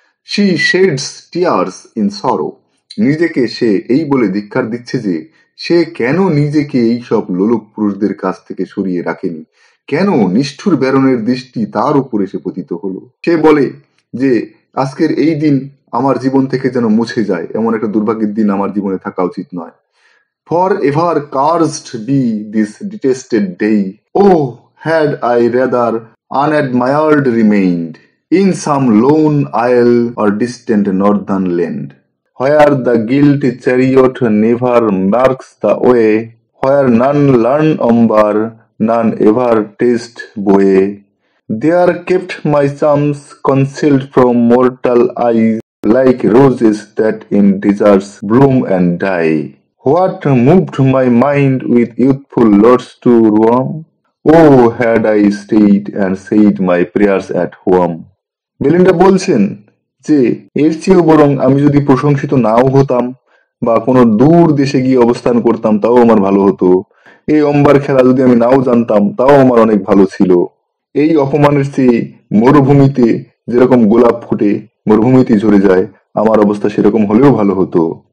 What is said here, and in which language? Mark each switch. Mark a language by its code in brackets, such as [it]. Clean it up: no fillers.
[en] She sheds tears in sorrow. [bn] নিজেকে সে এই বলে ধিক্কার দিচ্ছে যে সে কেন নিজেকে এই সব লোলুপ পুরুষদের কাছ থেকে সরিয়ে রাখেনি, কেন নিষ্ঠুর ব্যারনের দৃষ্টি তার উপর এসে পতিত হলো। সে বলে যে আজকের এই দিন আমার জীবন থেকে যেন মুছে যায়, এমন একটা দুর্ভাগ্যের দিন আমার জীবনে থাকা উচিত নয়। [en] Forever cursed be this detested day, oh had I rather unadmired remained in some lone isle or distant northern land, where the guilty chariot never marks the way, where none learn umber, none ever taste boe. There kept my charms concealed from mortal eyes, like roses that in deserts bloom and die. What moved my mind with youthful lords to roam? Oh, had I stayed and said my prayers at home. [bn] Belinda বলছেন যে এর চেয়েও বরং আমি যদি প্রশংসিত নাও হতাম বা কোনো দূর দেশে গিয়ে অবস্থান করতাম তাও আমার ভালো হতো। এই অম্বার খেলা যদি আমি নাও জানতাম তাও আমার অনেক ভালো ছিল। এই অপমানের চেয়ে মরুভূমিতে যেরকম গোলাপ ফুটে মরুভূমিতে ঝরে যায়, আমার অবস্থা সেরকম হলেও ভালো হতো।